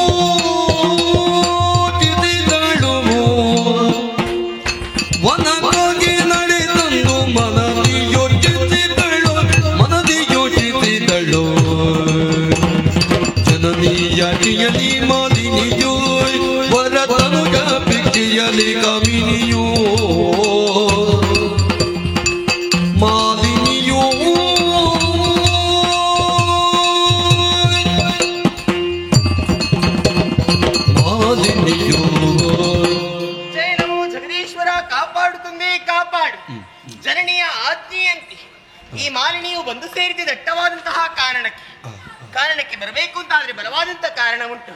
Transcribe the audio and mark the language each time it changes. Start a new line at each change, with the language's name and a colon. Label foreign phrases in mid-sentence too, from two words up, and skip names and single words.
Kannada: ವನಗಾಗಿ ನಡೆದಂದು ಮನದಿಯೋ ಯೋಚಿಸಿದಳು ಜನನೀಯಟಿಯಲಿ ಮಾಲಿನಿಯೋ ವರತನುಗ ಭಿಕ್ಷೆಯಲಿ ಕಾಮಿನಿಯೋ ಮಾಲಿನಿಯೋ ಜಗದೀಶ್ವರ ಕಾಪಾಡು ತಂದೆ ಕಾಪಾಡು ಜನನಿಯ ಆಜ್ಞೆಯಂತೆ ಈ ಮಾಲಿನಿಯು ಬಂದು ಸೇರಿದ ದಟ್ಟವಾದಂತಹ ಕಾರಣಕ್ಕೆ ಬರಬೇಕು ಅಂತ ಆದ್ರೆ ಬಲವಾದಂತಹ ಕಾರಣ ಉಂಟು.